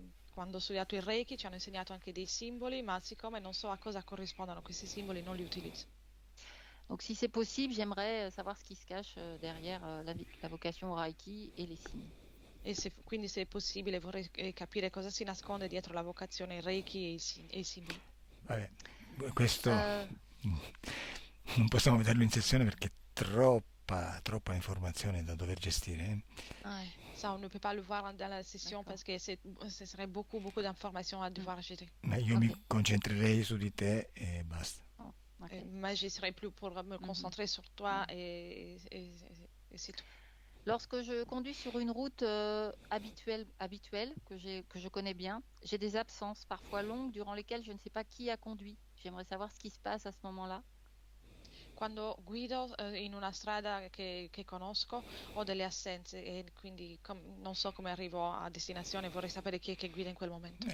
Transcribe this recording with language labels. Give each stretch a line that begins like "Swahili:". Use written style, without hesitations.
Italian: Quando ho studiato il Reiki ci hanno insegnato anche dei simboli, ma siccome non so a cosa corrispondono questi simboli non li utilizzo.
French: Donc si c'est possible, j'aimerais savoir ce qui se cache derrière la vocation au Reiki et les signes.
Italian: Quindi se è possibile vorrei capire cosa si nasconde dietro la vocazione Reiki e i simboli. Vabbè, questo non possiamo vederlo in sessione perché è troppa informazione da dover gestire.
French: Ouais. Ça, on ne peut pas le voir dans la session parce que ce serait beaucoup d'informations à devoir gérer.
Italian: Ma io mi concentrerei su di te e basta. Oh, okay.
French: Mais je serai plus pour me concentrer sur toi et c'est tout. Lorsque je conduis sur une route habituelle que je connais bien, j'ai des absences parfois longues durant lesquelles je ne sais pas qui a conduit. J'aimerais savoir ce qui se passe à ce moment-là.
Italian: Quando guido in una strada che conosco ho delle assenze e quindi non so come arrivo a destinazione, vorrei sapere chi è che guida in quel momento.